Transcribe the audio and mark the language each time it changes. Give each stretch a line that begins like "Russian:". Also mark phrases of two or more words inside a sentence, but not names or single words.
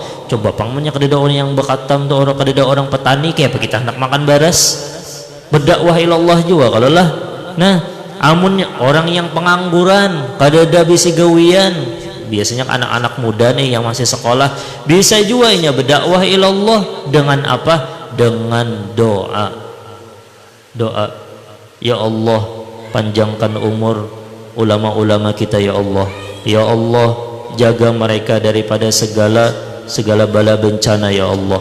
Banjar: Coba pangmunya kadeda orang yang berkatam tuh, orang kadeda orang petani kayak apa kita hendak makan baras, berdakwah ilallah juga kalau lah. Nah amunnya orang yang pengangguran kadeda bisi gawian, biasanya anak-anak muda nih yang masih sekolah, bisa juga inya berdakwah ilallah dengan apa? Dengan doa.
Arabic: Ya Allah,
Banjar: panjangkan umur ulama-ulama kita
Arabic: ya Allah. Ya Allah,
Banjar: jaga mereka daripada segala bala bencana
Arabic: ya Allah.